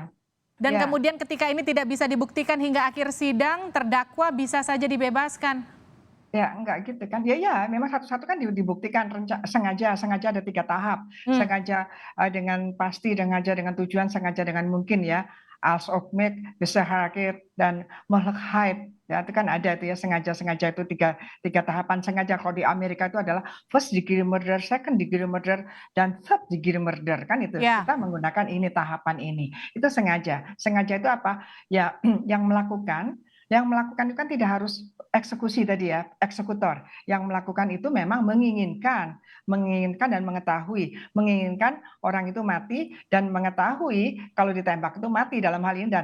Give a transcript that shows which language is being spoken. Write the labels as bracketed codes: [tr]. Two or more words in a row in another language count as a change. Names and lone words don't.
[id] Dan kemudian ketika ini tidak bisa dibuktikan hingga akhir sidang, terdakwa bisa saja dibebaskan. Ya, enggak gitu kan. Ya, memang satu-satu kan dibuktikan sengaja ada 3 tahap. Sengaja dengan pasti, sengaja dengan tujuan, sengaja dengan mungkin ya. [nl] Als ook met besehaket dan mogelijkheid [id] Ya, itu kan ada itu ya, sengaja-sengaja itu tiga tahapan sengaja. Kalau di Amerika itu adalah [en] first degree murder, second degree murder, [id] dan [en] third degree murder [id] kan itu. Ya, Kita menggunakan ini tahapan ini. Itu sengaja. Sengaja itu apa? Ya, yang melakukan itu kan tidak harus eksekusi tadi ya, eksekutor. Yang melakukan itu memang menginginkan dan mengetahui, menginginkan orang itu mati dan mengetahui kalau ditembak itu mati dalam hal ini dan